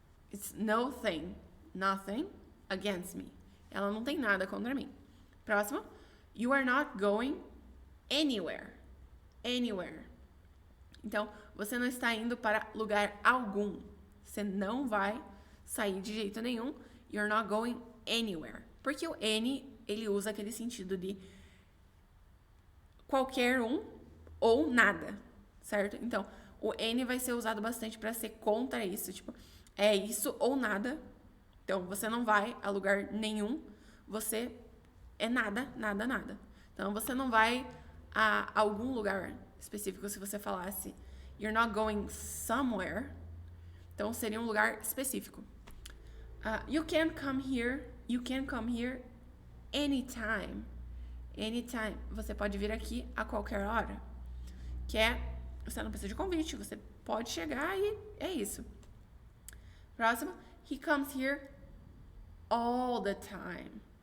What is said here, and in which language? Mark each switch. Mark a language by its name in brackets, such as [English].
[English] It's nothing. Nothing against me. [Portuguese] Ela não tem nada contra mim. Próximo. [English] You are not going anywhere. Anywhere. [Portuguese] Então, você não está indo para lugar algum. Você não vai sair de jeito nenhum. [English] You're not going anywhere. [Portuguese] Porque o any, ele usa aquele sentido de qualquer um ou nada, certo? Então, o any vai ser usado bastante para ser contra isso. Tipo, é isso ou nada. Então, você não vai a lugar nenhum. Você é nada, nada, nada. Então, você não vai a algum lugar específico se você falasse [English] you're not going somewhere. [Portuguese] Então, seria um lugar específico. [English] You can come here anytime. Anytime. [Portuguese] Você pode vir aqui a qualquer hora. Que é, você não precisa de convite, você pode chegar e é isso. Próximo. [English] He comes here all the time.